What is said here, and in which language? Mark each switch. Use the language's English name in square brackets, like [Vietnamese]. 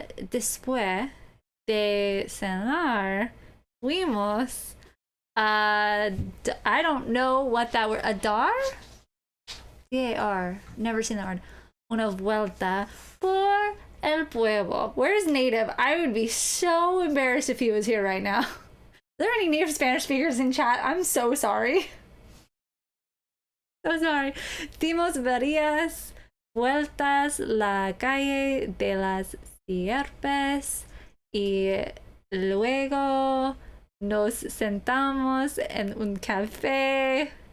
[Spanish] Después de cenar, fuimos [English] I don't know what that word. Adar? C-A-R. Never seen that word. [Spanish] Una vuelta por el pueblo. [English] Where's native? I would be so embarrassed if he was here right now. Are there any native Spanish speakers in chat? I'm so sorry. So sorry. [Spanish] Dimos varias vueltas la calle de las Sierpes y luego nos sentamos en un café.